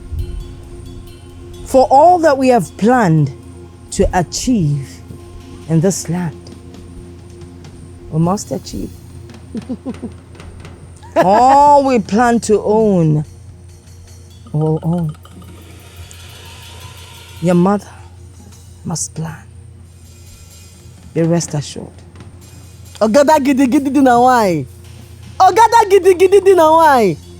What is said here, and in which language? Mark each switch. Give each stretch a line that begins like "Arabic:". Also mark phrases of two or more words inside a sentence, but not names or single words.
English: For all that we have planned to achieve in this land, we must achieve. All we plan to own, we'll own. Your mother must plan. Be rest assured. Ogada gidi gidi dina why? Ogada gidi gidi dina why?